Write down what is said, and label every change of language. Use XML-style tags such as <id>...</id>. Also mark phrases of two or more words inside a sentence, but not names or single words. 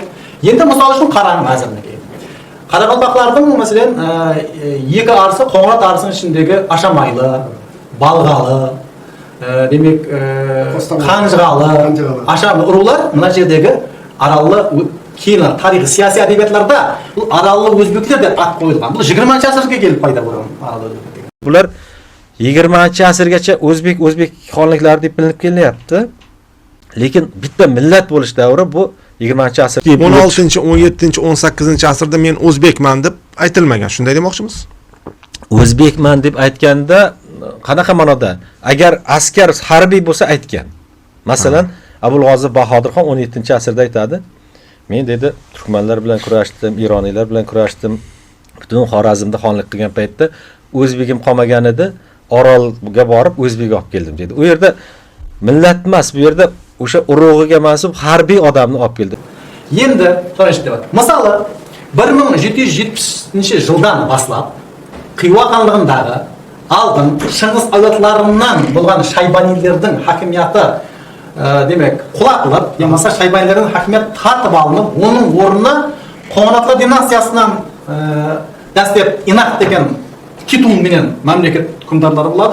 <kaa>Енді мысал үшін қараңыз әзірге. Қарақалпақлардың мәселен екі арысы Қоңырат арысының ішіндегі Ашамайлы, Балғалы, демек Қанжығалы, Ашамайлы рулар мына жердегі араллы кейін тарихи саяси әдебиетлерде бұл араллы өзбектер деп ат қойылған. Бұл 20-ші ғасырға келіп пайда болған араллы өзбектер.</kaa> <uz>Bular 20-chi asrgacha o'zbek xonliklari deb bilinib kelyapti. Lekin bitta millat bo'lish davri bu 20-chi asr. 16-chi, 17-chi, 18-chi asrda men o'zbekman deb aytilmagan. Shunday demoqchimiz? O'zbekman deb aytganda qanaqa ma'noda? Agar askar harbiy bo'lsa aytgan. Masalan, Abul G'ozi Bahodirxon 17-asrda aytadi. Men dedi turkmanlar bilan kurashdim, ironiylar bilan kurashdim. Butun Xorazmda xonlik qilgan paytda o'zbegim qolmagan edi. Orolga borib o'zbek olib keldim dedi. U yerda millat emas, bu yerda o'sha urug'iga mansub harbiy odamni olib keldi. Endi qarashdi.</uz> <kaa>Мысалы, 1770-жылдан бастап Қиуа хандығындағы алдын Шыңғыс әулетларынан болған Шайбанилердің хакимияты демек құлатылып, немесе Шайбанилердің хакимияты тартып алынып, оның орнына Қоңыратлы династиясынан дәстеп Инақ деген Китун менен мемлекет үкімдарлары болады.</kaa>